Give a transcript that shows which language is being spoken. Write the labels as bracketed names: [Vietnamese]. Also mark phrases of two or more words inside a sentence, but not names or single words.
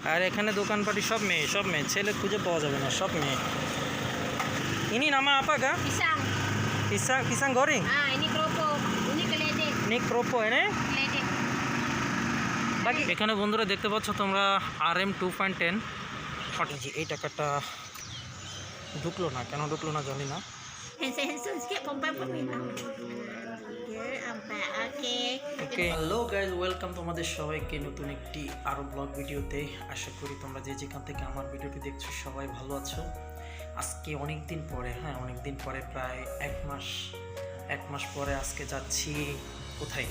[Bangla] আর এখানে দোকানপাটি সব মেয়ে, ছেলে খুঁজে পাওয়া যাবে না, সব মেয়ে। [Malay] Ini nama apa kak? Pisang. Pisang goreng? Ini keropok. Ini keledek. Ini keropok ini? Keledek. [Bangla] বাকি এখানে বন্ধুরা দেখতে পাচ্ছ তোমরা RM 2.10 ফাটিজি। এই টাকাটা ঢুকলো না, কেন ঢুকলো না জানি না। [Malay] Handsome sikit perempuan pun minta. [Bangla] ওকে, [English] hello guys, [Bangla] ওয়েলকাম তোমাদের সবাইকে নতুন একটি আরও [English] blog video. [Bangla] আশা করি তোমরা যে যেখান থেকে আমার ভিডিওটি দেখছো সবাই ভালো আছো। আজকে অনেক দিন পরে প্রায় এক মাস পরে আজকে যাচ্ছি কোথায়?